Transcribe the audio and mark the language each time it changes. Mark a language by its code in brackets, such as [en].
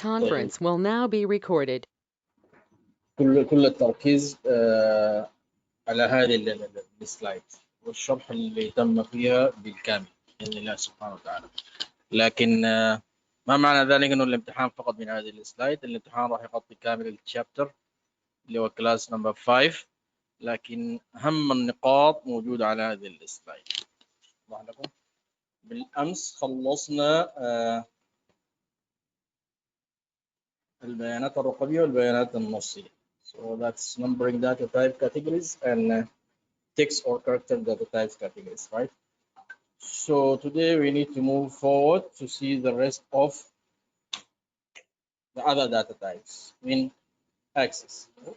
[en] conference will now be recorded. [ar] كل التركيز على هذه السلايد والشرح اللي تم فيها بالكامل بإذن الله سبحانه وتعالى. لكن ما معنى ذلك انه الامتحان فقط من هذه السلايد؟ الامتحان راح يغطي كامل الشابتر اللي هو كلاس نمبر 5، لكن اهم النقاط موجوده على هذه السلايد. لكم بالامس خلصنا البيانات الرقميه والبيانات النصيه. [en] So that's numbering data type categories and text or character data types categories, right? So today we need to move forward to see the rest of the other data types in Access.